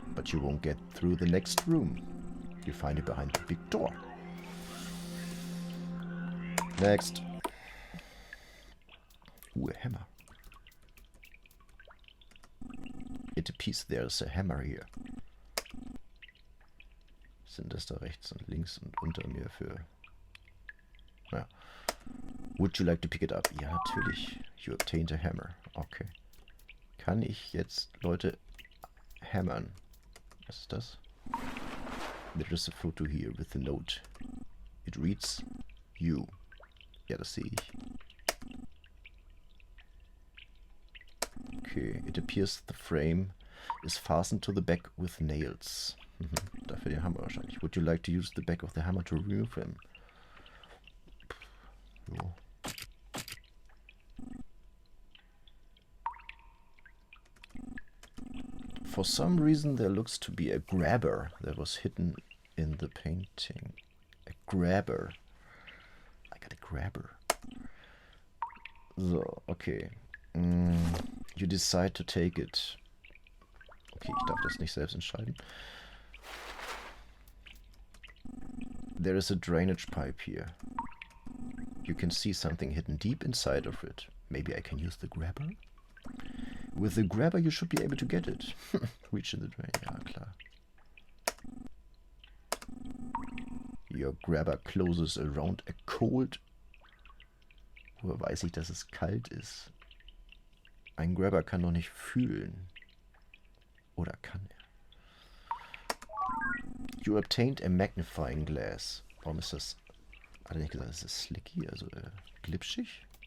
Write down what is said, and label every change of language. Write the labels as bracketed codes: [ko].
[en] But you won't get through the next room. You find it behind the big door. Next. Ooh, a hammer. It appears there's a hammer here. [de] Sind das da rechts und links und unter mir für... Ja. [en] Would you like to pick it up? [de] Ja, natürlich. [en] You obtained a hammer. Okay. [de] Kann ich jetzt Leute hammern? Was ist das? [en] There is a photo here with a note. It reads you. [de] Ja, das sehe ich. [en] Okay, it appears the frame is fastened to the back with nails. [de] Dafür den Hammer wahrscheinlich. [en] Would you like to use the back of the hammer to remove him? [de] Jo. [en] For some reason there looks to be a grabber that was hidden in the painting. A grabber. I got a grabber. So, okay. You decide to take it. [de] Okay, ich darf das nicht selbst entscheiden. [en] There is a drainage pipe here. You can see something hidden deep inside of it. Maybe I can use the grabber? With the grabber you should be able to get it. Reach in the drain. [de] Ja, klar. [en] Your grabber closes around a cold... [de] Woher weiß ich, dass es kalt ist? Ein Grabber kann doch nicht fühlen. Oder kann er? [en] You obtained a magnifying glass. [de] Warum ist das... Hat er nicht gesagt, es ist slicky, also glitschig?